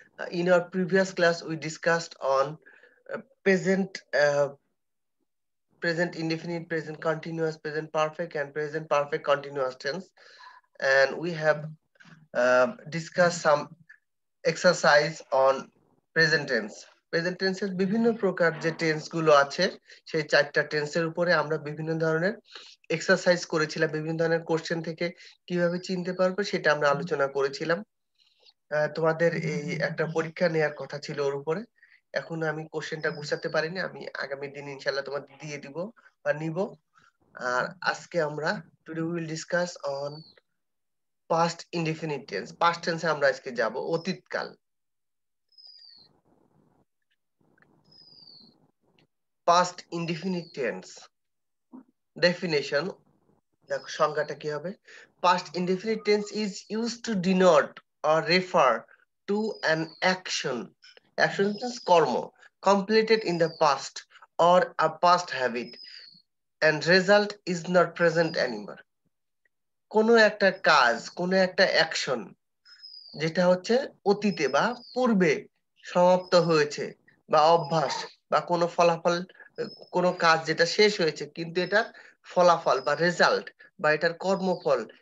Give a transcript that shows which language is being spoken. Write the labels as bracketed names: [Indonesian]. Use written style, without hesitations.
[English] In our previous class we discussed on present present indefinite, present continuous, present perfect, and present perfect continuous tense, and we have discussed some exercise on present tense. [Bangla] Present টেন্সের বিভিন্ন প্রকার যে tense গুলো আছে, সেই 4টা টেন্সের উপরে আমরা বিভিন্ন ধরনের এক্সারসাইজ করেছিলাম। বিভিন্ন ধরনের কোশ্চেন থেকে কিভাবে চিনতে পারবো সেটা আমরা আলোচনা করেছিলাম। তোমাদের এই একটা পরীক্ষা নেওয়ার কথা ছিল ওর উপরে। এখন আমি কোশ্চেনটা গুছাতে পারিনি, আমি আগামী দিন ইনশাল্লাহ তোমাদের দিয়ে দিব বা নিব। আর আজকে আমরা [English] Today we will discuss on past indefinite tense. [Bangla] Past টেন্সে আমরা আজকে যাব, অতীতকাল। পাস্ট ইনডিফিনিট টেন্স ডেফিনেশন, দেখো সংজ্ঞাটা কি হবে। [English] Past indefinite tense is used to denote or refer to an action, কর্ম, completed in the past or a past habit and result is not present anymore. [Bangla] কোনো একটা কাজ, কোনো একটা অ্যাকশন যেটা হচ্ছে অতীতে বা পূর্বে সমাপ্ত হয়েছে, বা অভ্যাস বা কোনো ফলাফল, কোনো কাজ যেটা শেষ হয়েছে কিন্তু এটা ফলাফল বা রেজাল্ট বা এটার কর্মফল